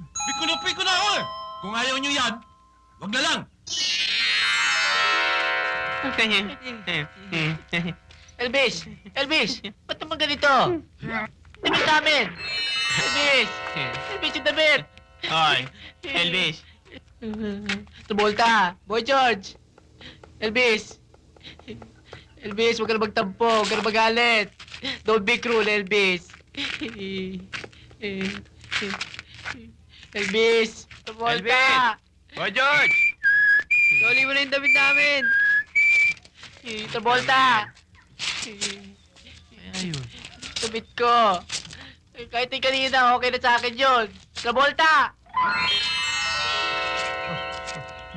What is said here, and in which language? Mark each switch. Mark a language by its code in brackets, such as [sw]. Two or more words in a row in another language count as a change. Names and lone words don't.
[tl] Piko na ako eh. Kung ayaw nyo yan, wag na lang. Elvis! Ba't naman ganito? Damit namin! Elvis yung damit! Hoy, Elvis. Travolta! Boy George! Elvis, huwag ka na magtampo, huwag ka na magalit. [en] Don't be cruel, Elvis. Elvis! [tl] Travolta! Boy George! Doli mo na yung damit namin! Travolta! Ayun. Damit ko! Kahit yung kanina, okay na sa akin yun! Travolta! Ba?